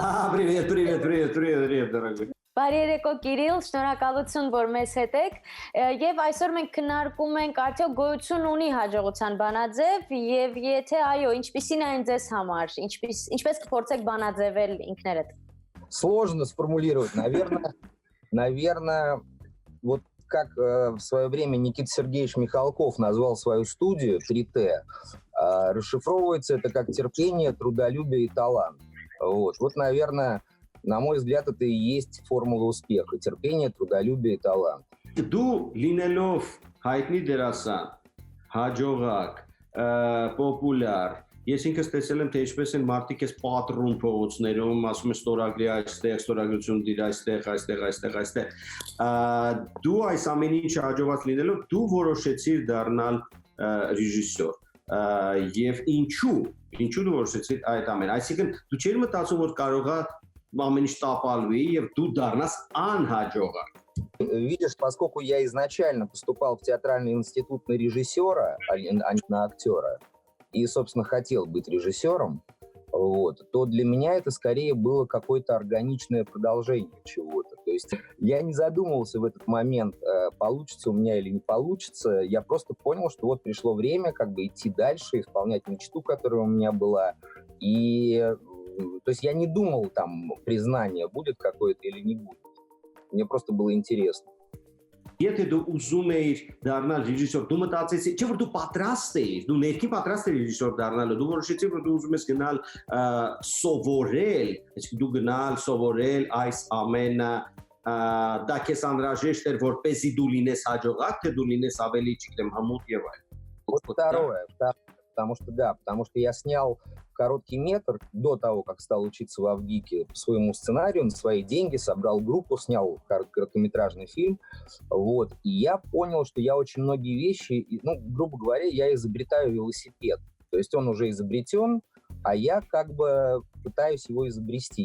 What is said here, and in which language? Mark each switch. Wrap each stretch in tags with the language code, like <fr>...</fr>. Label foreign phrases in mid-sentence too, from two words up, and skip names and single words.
<ru>Привет, дорогой։</ru> <hy>Բարի երեկո Կիրիլ, շնորհակալություն, որ մեզ հետ եք։ Եվ այսօր մենք քննարկում ենք արդյոք գոյություն ունի հաջողության բանաձև եւ եթե այո, ինչպիսին է այն ձեզ համար, ինչպես կփորձեք բանաձևել ինքներդ։</hy> <ru>Сложно сформулировать, наверное, вот как в свое время Никита Сергеевич Михалков назвал свою студию 3T, расшифровывается это как терпение, трудолюбие и талант. Вот, наверное, на мой взгляд, это и есть формула успеха. Терпение, трудолюбие и талант.</ru> <hy>Դու լինելով հայտնի դերասան, հաջողակ, պոպուլյար, ես ինքս տեսել եմ, թե ինչպես են մարդիկ այս պատռում փողոցներում, ասում են ստորագրի այստեղ, ստորագրություն դիր այստեղ։ Դու այս ամեն ինչը հաջողված լինելով, դու որոշեցիր դառնալ ռեժիսոր։ Եվ ինչու դու որոշեցիր այդ ամենը։ Այսինքն դու չէիր мտածում, որ կարողա ամեն ինչ տապալվի եւ դու դառնաս անհաջողակ։</hy> <ru>Видишь, поскольку я изначально поступал в театральный институт на режиссера, а не на актера, и, собственно, хотел быть режиссером, то для меня это скорее было какое-то органичное продолжение чего-то. То есть я не задумывался в этот момент, получится у меня или не получится. Я просто понял, что вот пришло время как бы идти дальше, исполнять мечту, которая у меня была. И, то есть я не думал, там, признание будет какое-то или не будет. Мне просто было интересно.</ru> <hy>Եթե դու ուզում էիր դառնալ ռեժիսոր, դու մտածեցի, չէ՞ որ դու պատրաստ էիր, դու ներքի պատրաստ էիր ռեժիսոր դառնալու, դու որոշեցիր, որ դու ուզում ես գնալ սովորել, այսինքն դու գնալ սովորել այս ամենը, դա քեզ անհրաժեշտ էր, որպեսզի դու լինես հաջողակ, թե դու լինես ավելի, չգիտեմ, հմուտ եւ այլն։</hy> <ru>Вот второе, потому что я снял короткий метр до того, как стал учиться в Авгике по своему сценарию, на свои деньги, собрал группу, снял короткометражный фильм, и я понял, что я очень многие вещи, грубо говоря, я изобретаю велосипед, то есть он уже изобретен, а я как бы пытаюсь его изобрести.</ru>